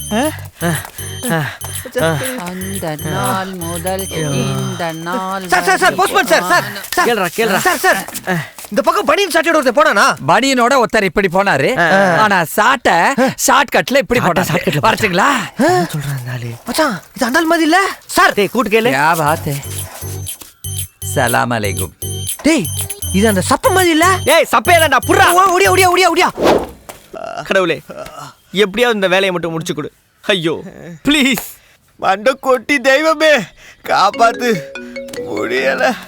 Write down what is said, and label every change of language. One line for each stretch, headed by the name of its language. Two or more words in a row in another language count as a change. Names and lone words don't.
Tamil: அந்த நாள் முதல் இந்த நாள். சார் போஸ்ட்மேன் சார். கேளுடா. சார் இந்த பக்கம் பனியன் சாட்டோட ஒருத்தர் போனானா? பனியனோட ஒருத்தர் இப்படி போனாரு. ஆனா சாட்டை
English: short cutla
Tamil: இப்படி போட்டாரு. வரட்டுங்களா? சொல்றாங்க மச்சான், இது அண்டால் மாதிரி இல்ல சார். டேய் கூட்டு கேளு.
Hindi: क्या बात है?
Arabic: سلام عليكم.
Tamil: டேய் இது அந்த சப்ப மாதிரி இல்ல? டேய் சப்பே தான்டா. புறா. ஓடியா. கடவுளே, எப்படியாவது இந்த வேலையை மட்டும் முடிச்சு கொடு. ஐயோ ப்ளீஸ். மண்ட கொட்டி தெய்வமே காப்பாத்து. முடியல.